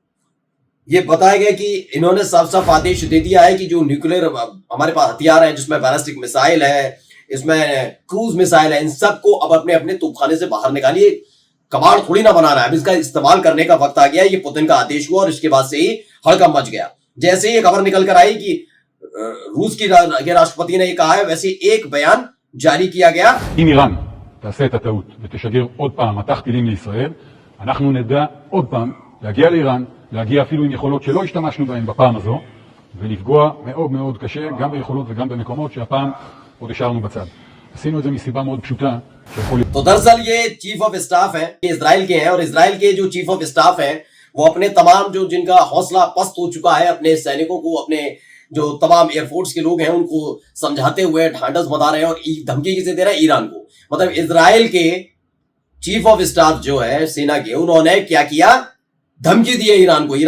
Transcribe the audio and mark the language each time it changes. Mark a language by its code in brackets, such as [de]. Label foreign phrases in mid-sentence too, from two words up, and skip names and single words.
[hi] ये बताया गया कि इन्होंने साफ साफ आदेश दे दिया है कि जो न्यूक्लियर हमारे पास हथियार है, जिसमें [en] ballistic missile [hi] है, इसमें [en] cruise missile [hi] है, इन सबको अब अपने अपने तोपखाने से बाहर निकालिए। कबाड़ थोड़ी ना बना रहा है, अब इसका इस्तेमाल करने का वक्त आ गया। ये पुतिन का आदेश हुआ और इसके बाद से ही हड़कंप मच गया। जैसे ही ये खबर निकल कर आई कि रूस की राष्ट्रपति ने ये कहा है, वैसे एक बयान जारी किया गया। [he] אם איראן תעשה את הטעות ותשגר עוד פעם מטח טילים לישראל, אנחנו נדע עוד פעם להגיע לאיראן, להגיע אפילו עם יכולות שלא השתמשנו בהן בפעם הזו, ולפגוע מאוד מאוד קשה גם ביכולות וגם במקומות שהפעם עוד השארנו בצד. עשינו את זה מסיבה מאוד פשוטה. [hi] तो दरअसल ये [en] chief of staff [hi] है, ये इजराइल के हैं, और इजराइल के जो [en] chief of staff [hi] हैं वो अपने तमाम जो जिनका हौसला पस्त हो चुका है, अपने सैनिकों को, अपने जो तमाम एयरफोर्स के लोग हैं उनको समझाते हुए ढांढस बता रहे हैं। और धमकी किसे दे रहे हैं, ईरान को। मतलब इजराइल के [en] chief of staff [hi] जो है सेना के, उन्होंने क्या किया, धमकी दी है ईरान को।